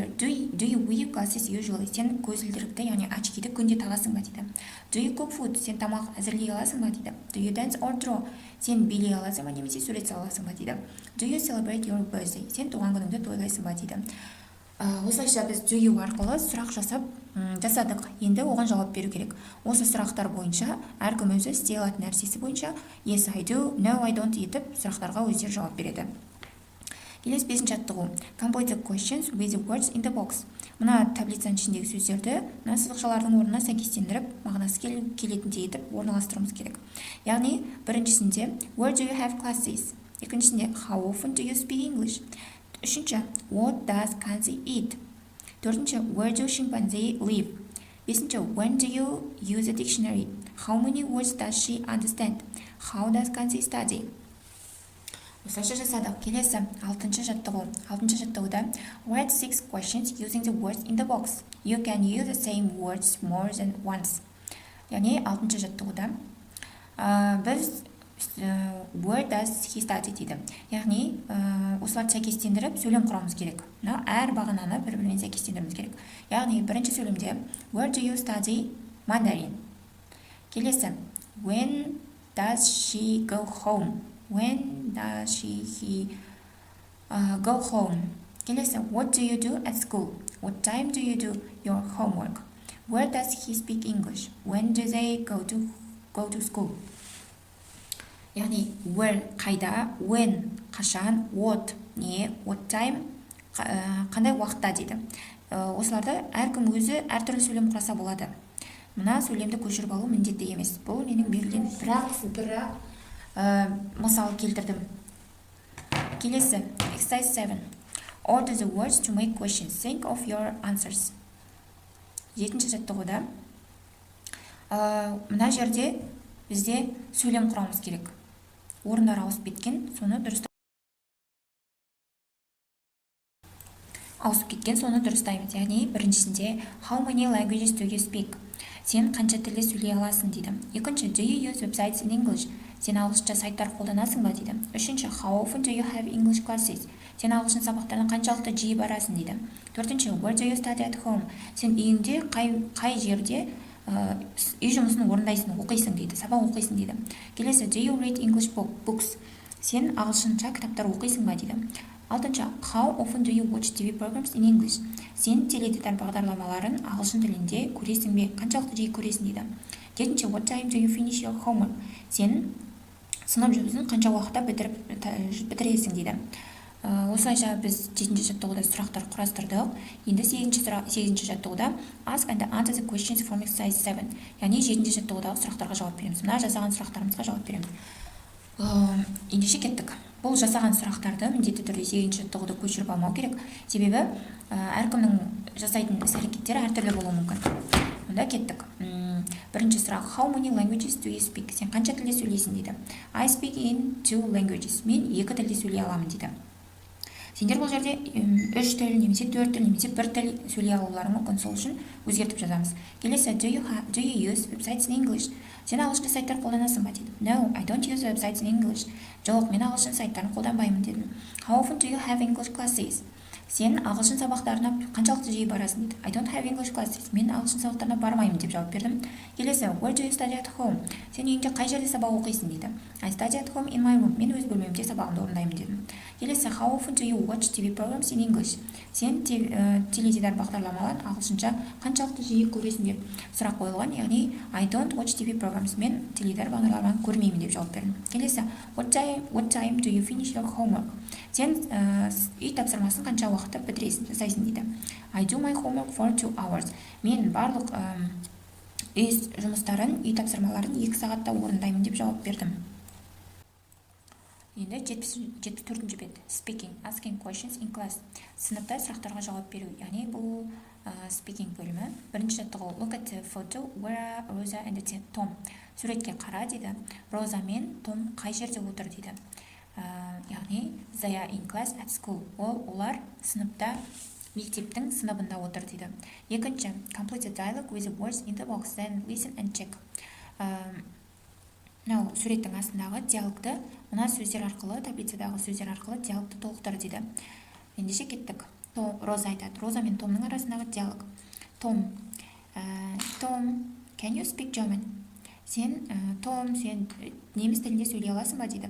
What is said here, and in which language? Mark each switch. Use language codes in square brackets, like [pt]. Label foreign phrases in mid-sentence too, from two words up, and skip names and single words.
[en] Do you wear glasses usually? [kk] Сен көзілдірікті, яғни очкиді күнде тағасың ба дейді. [en] Do you cook food? [kk] Сен тамақ әзірлей аласың ба дейді. [en] Do you dance or draw? [kk] Сен билей аласың ба, немесе сурет сала аласың ба дейді. [en] Do you celebrate your birthday? [kk] Сен туған күніңді тойлайсың ба дейді. Осылайша біз [en] do you [kk] арқылы сұрақ жасадық. Енді оған жауап беру керек. Осы сұрақтар бойынша әркім өзі істей алатын нәрсесі бойынша [en] yes I do, no I don't [kk] етіп сұрақтарға өздері жауап береді. Келесі 5-ші жаттығу. [en] Complete the questions with the words in the box. [kk] Мына таблицаның ішіндегі сөздерді мына сызықшалардың орнына сәйкестендіріп, мағынасы келетіндей етіп орналастыруымыз керек. Яғни, біріншісінде [en] where do you have classes? Екіншісінде how often do you speak English? Үшінші, what does Kanzi eat? Төртінші, where do chimpanzee live? Бесінші, when do you use a dictionary? How many words does she understand? How does Kanzi study? [kk] Осылайша жасадық. Келесі 6-ші жаттығу. 6-ші жаттығуда [en] write 6 questions using the words in the box. You can use the same words more than once. [kk] Яғни 6-ші жаттығуда біз [en] where does he study [kk] дейді. Яғни осыларды сәйкестендіріп сөйлем құрамыз керек. Әр бағананы бір-бірімен сәйкестендіруіміз керек. Яғни бірінші сөйлемде [en] where do you study Mandarin? Келесі when does she go home? When does he go home? Келесі, what do you do at school? What time do you do your homework? Where does he speak English? When do they go to school? [kk] Яғни, where қайда, when қашан, what не, [en] what time [kk] қандай уақытта дейді. Осыларды әркім өзі әртүрлі сөйлем құраса болады. Мына сөйлемді көшіріп алу міндетті емес. Бұл менің берілген бірақ мысал келтірдім. Келесі, exercise 7. [en] Order the words to make questions. Think of your answers. [kk] 7-ші жаттығуда мына жерде бізде сөйлем құрамыз керек. Орындар ауысып кеткен, соны дұрыстаймыз. Яғни, біріншісінде [en] how many languages do you speak? [kk] Сен қанша тілде сөйлей аласың дейді. Екінші, [en] do you use websites in English? [kk] Сен ағылшынша сайттар қолданасың ба дейді. Үшінші, [en] how often do you have English classes? [kk] Сен ағылшын сабақтарына қаншалықты жиі барасың дейді. Төртінші, [en] where do you study at home? [kk] Сен үйіңде қай жерде үй жұмысын орындайсың, оқисың дейді, сабақ оқисың дейді. Келесі, [en] do you read English books? [kk] Сен ағылшынша кітаптар оқисың ба дейді. Алтыншы, [en] how often do you watch TV programs in English? [kk] Сен теледидар бағдарламаларын ағылшын тілінде көресің бе? Қаншалықты жиі көресің дейді. Жетінші, [en] what time do you finish your homework? [kk] Сен сынып жұмысын қанша уақытта бітіресің дейді. Осылайша біз 7-ші жаттығуда сұрақтар құрастырдық. Енді 8-ші жаттығуда [en] ask and answer the questions from exercise 7. [kk] Яғни 7-ші жаттығудағы сұрақтарға жауап береміз. Мына жасаған сұрақтарымызға жауап береміз. Ендеше кеттік. Бұл жасаған сұрақтарды міндетті түрде 8-ші жаттығуды көшіріп алмау керек. Себебі әркімнің жасайтын іс-әрекеттері әртүрлі болуы мүмкін. Онда кеттік. Бірінші сұрақ, [en] how many languages do you speak? [kk] Сен қанша тілде сөйлейсің дейді. [en] I speak in 2 languages. [kk] Мен 2 тілде сөйлей аламын дейді. Сендер бұл жерде 3 тіл, немесе 4 тіл, немесе 1 тіл сөйлей алулары мүмкін. Сол үшін өзгертіп жазамыз. Келесі, [en] do you use websites in English? [kk] Сен ағылшын сайттар қолданасың ба дейді. [en] No, I don't use websites in English. [kk] Жоқ, мен ағылшын сайттарын қолданбаймын дедім. [en] How often do you have English classes? [kk] Сен ағылшын сабақтарына қаншалықты жиі барасың дейді. [en] I don't have English classes. [kk] Мен ағылшын сабақтарына бармаймын деп жауап бердім. Келесі, [en] where do you study at home? [kk] Сен үйіңде қай жерде сабақ оқисың дейді. [en] I study at home in my room. [kk] Мен өз бөлмемде сабағымды орындаймын дедім. Келесі, [en] how often do you watch TV programs in English? [kk] Сен теледидар бағдарламаларын ағылшынша қаншалықты жиі көресің деп сұрақ қойылған. [en] Яғни I don't watch TV programs. [kk] Мен теледидар бағдарламаларын көрмеймін деп жауап бердім. Келесі, [en] what time do you finish your homework? [kk] Сен үй тапсырмасын қанша уақытта бітіресің, жасайсың дейді. [en] I do my homework for 2 hours. [kk] Мен барлық үй жұмыстарын, үй тапсырмаларын 2 сағатта орындаймын деп жауап бердім. Енді 74-ші бет. [en] Speaking, asking questions in class. [kk] Сыныпта сұрақтарға жауап беру. Яғни бұл speaking бөлімі. Бірінші жаттығу. [en] Look at the photo where Rosa and Tom. [kk] Суретке қара дейді. Роза мен Том қай жерде отыр дейді. [en] Яғни they are in class at school. [kk] Олар сыныпта, мектептің сыныбында отыр дейді. Екінші, [en] complete the dialogue with the words in the box, then listen and check. [kk] Суреттің астындағы диалогты мына сөздер арқылы, таблицадағы сөздер арқылы диалогты толықтыр дейді. Ендеше кеттік. Роза айтады. Роза мен Томның арасындағы диалог. Том, [en] can you speak German? [kk] Том, сен неміс тілінде сөйлей аласың ба дейді.